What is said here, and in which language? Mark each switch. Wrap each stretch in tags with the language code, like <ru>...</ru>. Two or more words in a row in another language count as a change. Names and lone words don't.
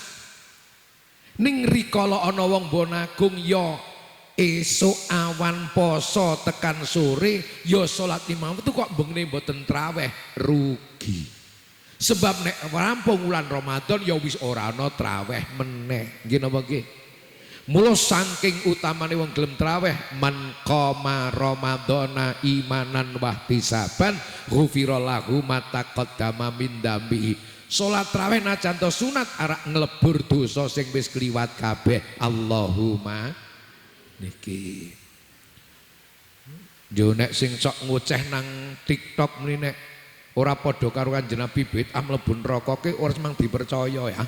<jv>Ning rikala ana wong Bonagung ya esuk awan poso tekan sore ya salat imam itu kok bengne mboten traweh, rugi. Sebab nek rampung wulan Ramadan ya wis ora ana traweh meneh. Nggih napa nggih? Mula saking utamane wong gelem traweh,</jv> <ar>من قام رمضان إيمانا واحتسابا غفر له ما تقدم من ذنبه.</ar> <jv>Salat traweh najan to sunat arak nglebur dosa sing wis kliwat kabeh. Allahumma niki. Yo nek sing sok ngoceh nang TikTok mrene nek ora padha karo Kanjeng Nabi bid'ah mlebu neraka ki ora semang dipercaya ya.</jv>